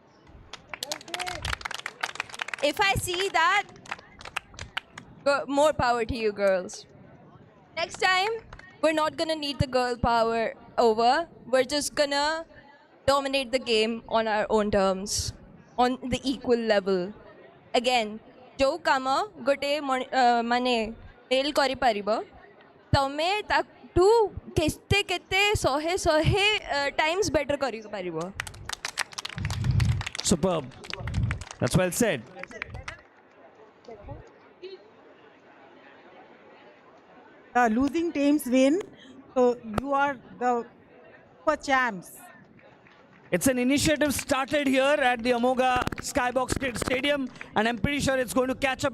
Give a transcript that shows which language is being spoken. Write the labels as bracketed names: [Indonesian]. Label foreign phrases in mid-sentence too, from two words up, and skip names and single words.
[English] If I see that, more power to you girls. Next time, we're not gonna need the girl power over. We're just gonna dominate the game on our own terms, on the equal level. Again, [Odia] ଯୋ କାମ ଗୋଟେ ମାନେ ମେଳ କରି ପାରିବ ତମେ ତାକୁ କେତେ କେତେ [English] 100 times better [Odia] କରି ପାରିବ. [English] Superb. That's well said. Losing teams win, so you are the super champs. It's an initiative started here at the AMOGHA Skybox Stadium, and I'm pretty sure it's going to catch up.